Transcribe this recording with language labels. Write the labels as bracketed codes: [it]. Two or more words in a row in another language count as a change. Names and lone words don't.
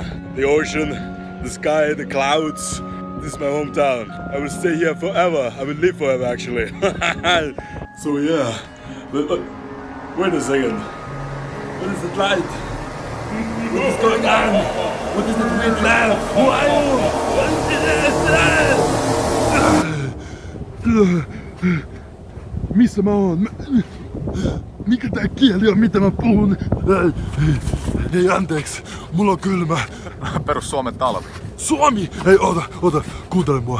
[en] The ocean, the sky, the clouds. This is my hometown. I will stay here forever. I will live forever, actually. So yeah. But wait a second. What is that light? What is going on? What is that weird laugh? [fi] Missä mä oon? Mikä tää kieli on, mitä mä puhun? Hei, anteeksi, mulla on kylmä. Perus Suomen talvi. Suomi! Hei, oota, kuuntele mua.